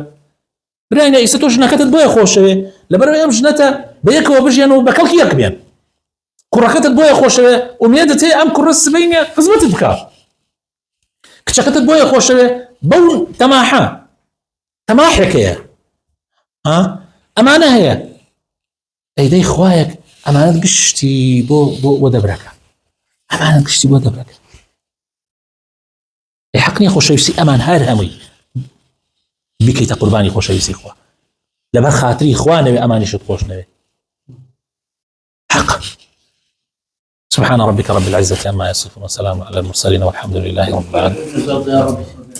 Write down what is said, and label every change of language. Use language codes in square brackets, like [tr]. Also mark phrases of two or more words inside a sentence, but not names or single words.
[ckb] برایە ئیسە تۆ ژنەکەتت بۆیە خۆشەوێ لەبەرەوەی ئەم ژنەتە بە یەکەوە بژێن و بە کەڵکی یەک بێن، کوڕەکەتت بۆیە خۆشەوێ ومێدت هەیە ئەم کوڕە سبەینە خزمەتت بکات، کچەکەتت بۆیە خۆشەوێ بەو تەماحێکەیە ئەمانە هەیە ئەیدەی خوایەک ئەمانەت گشتی بۆ دەبرەکە، ئەمانەت گشتی بۆ دەبرەکە. حەق نییە خۆشەویستی ئەمان هەر هەمووی بکەیتە قوربانی خۆشەویستی خوا، لەبەر خاتری خوا نەوێ ئەمانیشت خۆش نەوێ. حق. [ar] سبحان ربك رب العزة عما يصفون وسلام على المرسلين والحمد لله رب العالمين.